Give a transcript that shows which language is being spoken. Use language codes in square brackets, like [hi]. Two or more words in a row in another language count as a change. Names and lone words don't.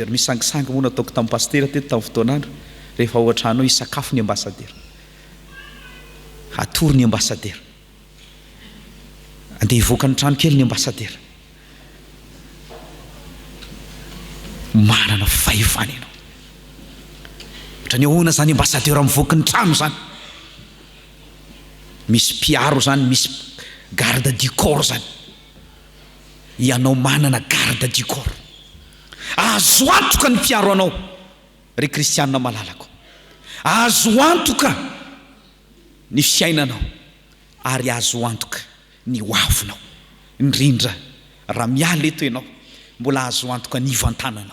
[mg] Misy sangisangy moa nataoko tamin'ny pastera teto tamin'ny fotoanandro, rehefa ao an-trano isakafo ny ambassadeur, atory ny ambassadeur, andeha hivoaka ny trano kely ny ambassadeur. Manana fahefana ianao, ohatra ny ahoana zany ambassadeur mivoaka ny trano zany, misy mpiaro zany, misy [fr] garde du corps [mg] zany. Ianao manana [fr] garde du corps, [mg] azo antoka ny mpiaro anao. Ry kristianina malalako, azo antoka ny fiainanao, ary azo antoka ny hoavinao. Indrindra raha miala eto ianao, mbola azo antoka ny ivantananao.